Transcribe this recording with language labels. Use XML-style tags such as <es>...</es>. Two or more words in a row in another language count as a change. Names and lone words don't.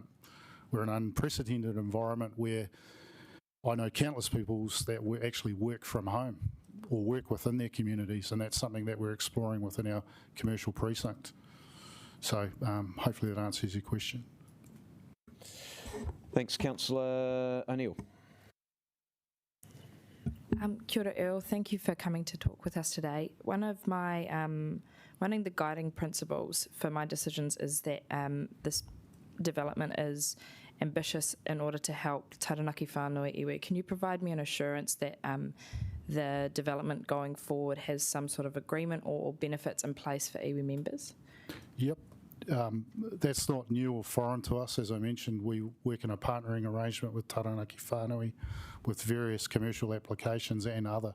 <en>We're in an unprecedented environment where I know countless people that actually work from home or work within their communities, and that's something that we're exploring within our commercial precinct. So hopefully that answers your question. Thanks, Councillor O'Neill.</en> <mi>Kia ora,</mi> <en>Earl. Thank you for coming to talk with us today. One of the guiding principles for my decisions is that this development is ambitious in order to help Taranaki whānui iwi. Can you provide me an assurance that the development going forward has some sort of agreement or benefits in place for iwi members? Yep. That's not new or foreign to us. As I mentioned, we work in a partnering arrangement with Taranaki whānui with various commercial applications and other.</en>